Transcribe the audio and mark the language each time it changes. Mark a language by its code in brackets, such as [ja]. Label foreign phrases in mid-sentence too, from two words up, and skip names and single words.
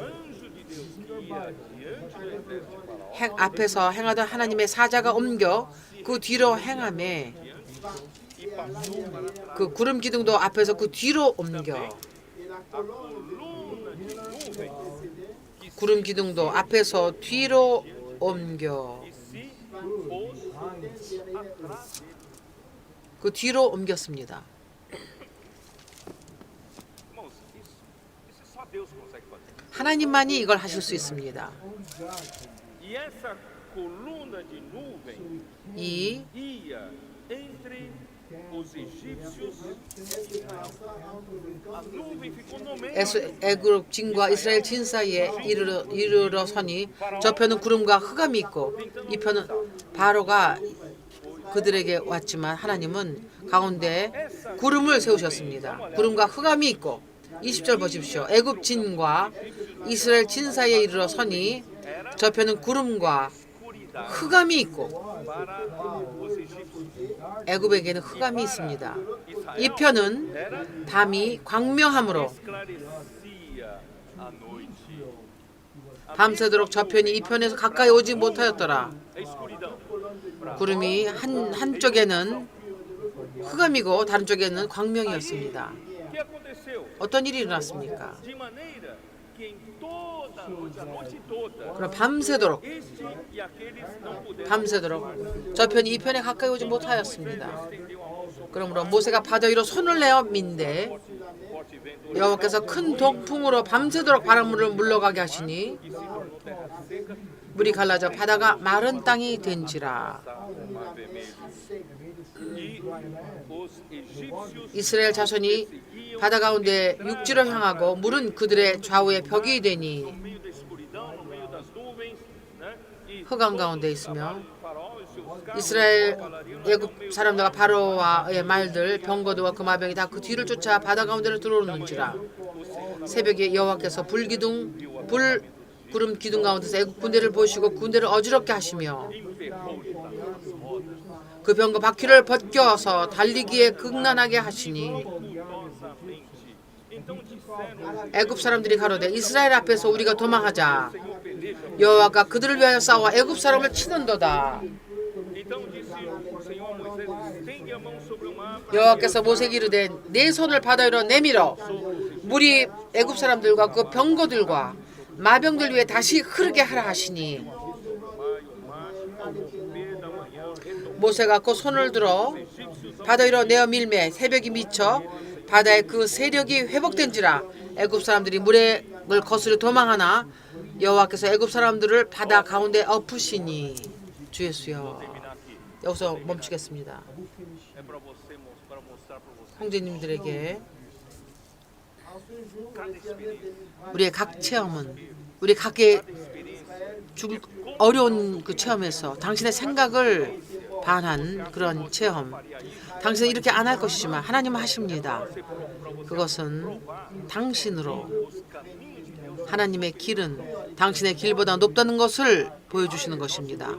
[ko] 앞에서 행하던 하나님의 사자가 옮겨 그 뒤로 행하며 그 구름 기둥도 앞에서 그 뒤로 옮겨. 구름 기둥도 앞에서 뒤로 옮겨. [pt] atrás dele. [ko] 그 뒤로 옮겼습니다. [pt] Irmãos, isso só Deus consegue fazer. [ko] 하나님만이 이걸 하실 수 있습니다. [pt] E essa coluna de nuvem [ko] 이 [pt] ia entre os egípcios e Israel. A nuvem ficou no meio. [ko] 애굽 진과 이스라엘 진 사이에 이르러 서니 저편은 구름과 흑암이 있고 이 편은 바로가 그들에게 왔지만 하나님은 가운데 구름을 세우셨습니다. 구름과 흑암이 있고 20절 보십시오. 애굽 진과 이스라엘 진 사이에 이르러 서니 저편은 구름과 흑암이 있고 [pt] Para os egípcios. [ko] 애굽에게는 흑암이 있습니다. 이 편은 밤이 광명함으로 [pt] Esclarecia a noite. [ko] 밤새도록 저편이 이 편에서 가까이 오지 못하였더라. [pt] A escuridão. [ko] 구름이 한쪽에는 흑암이고 다른 쪽에는 광명이었습니다. [pt] O que aconteceu? [ko] 어떤 일이 일어났습니까? [pt] De maneira que em toda a noite toda, [ko] 그럼 밤새도록 [pt] este e aqueles não puderam [ko] 밤새도록 저편이 이 편에 가까이 오지 못하였습니다. [pt] estender a mão sobre [ko] 그러므로 모세가 바다 위로 손을 내어 민데 [pt] forte vento [ko] 여호와께서 큰 동풍으로 밤새도록 바닷물을 물러가게 하시니 [pt] e se tornou terra seca, [ko] 물이 갈라져 바다가 마른 땅이 된지라. [pt] o mar vermelho. E os egípcios [ko] 이스라엘 자손이 바다 가운데 육지로 향하고 물은 그들의 좌우에 벽이 되니 [pt] no meio da escuridão, no meio das nuvens, né? E [ko] 흑암 가운데 있으며 [pt] o faraó e os seus carros 이스라엘 cavalariam [ko] 애굽 사람들과 바로와의 말들 병거들과 그 마병이 다 그 뒤를 쫓아 바다 가운데로 들어오는지라. 새벽에 여호와께서 불 구름 기둥 가운데서 애굽 군대를 보시고 군대를 어지럽게 하시며 [pt] emperrou-lhes as rodas [ko] 그 병거 바퀴를 벗겨서 달리기에 극난하게 하시니 [pt] tumultuosamente. Então disseram: [ko] 애굽 사람들이 가로되 이스라엘 앞에서 우리가 도망하자. [pt] Senhor peleja. [ko] 여호와가 그들을 위하여 싸워 애굽 사람을 치는도다. [pt] Então disse o Senhor a Moisés: estende a mão sobre o mar. [ko] 여호와께서 모세에게 이르되 내 손을 바다 위로 내밀어 물이 애굽 사람들과 그 병거들과 마병들 위에 다시 흐르게 하라 하시니 모세가 그 손을 들어 바다 위로 내어 밀매 새벽이 미쳐 바다의 그 세력이 회복된지라. 애굽 사람들이 물을 거스려 도망하나 여호와께서 애굽 사람들을 바다 가운데 엎으시니. 주 예수여. 여기서 멈추겠습니다. [pt] É para você, para mostrar para você. [ko] 형제님들에게 [pt] Cada experiência, [ko] 우리의 각 체험은 우리 각의 죽을 어려운 그 체험에서 당신의 생각을 반한 그런 체험. 당신은 이렇게 안 할 것이지만 하나님은 하십니다. 그것은 당신으로 하나님의 길은 당신의 길보다 높다는 것을 보여주시는 것입니다.